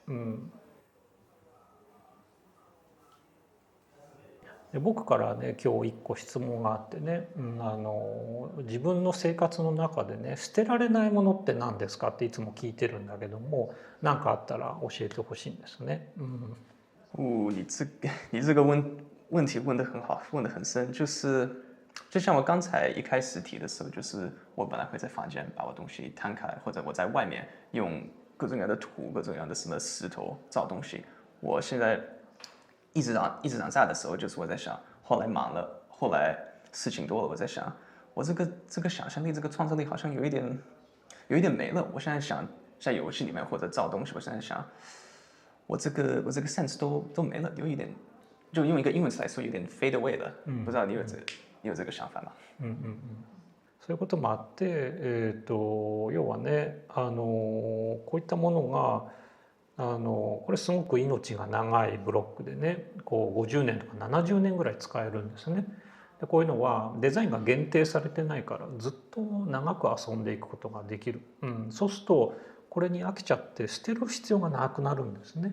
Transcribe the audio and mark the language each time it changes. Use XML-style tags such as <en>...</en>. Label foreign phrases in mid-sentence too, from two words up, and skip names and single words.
<ja>で僕からね今日一個質問があってね、自分の生活の中でね捨てられないものって何ですかっていつも聞いてるんだけども何かあったら教えてほしいんですね。</ja> <zh>你这个问题问得很好，问得很深，就像我刚才一开始提的时候，就是我本来会在房间把我东西摊开，或者我在外面用各种各样的土、各种各样的什么石头造东西。我现在一直长大的时候，就是我在想，后来忙了，后来事情多了，我在想，我这个想象力、这个创造力好像有一点没了。我现在想在游戏里面或者造东西，我现在想，我这个 sense 都没了，有一点，就用一个英文词来说，有点</zh> <en>fade away</en> <zh>了。不知道你有这个想法吗？</zh> <ja>そういうこともあって、要はねこういったものがこれすごく命が長いブロックでね50年とか70年ぐらい使えるんですね。でこういうのはデザインが限定されてないからずっと長く遊んでいくことができる、そうするとこれに飽きちゃって捨てる必要がなくなるんですね。</ja>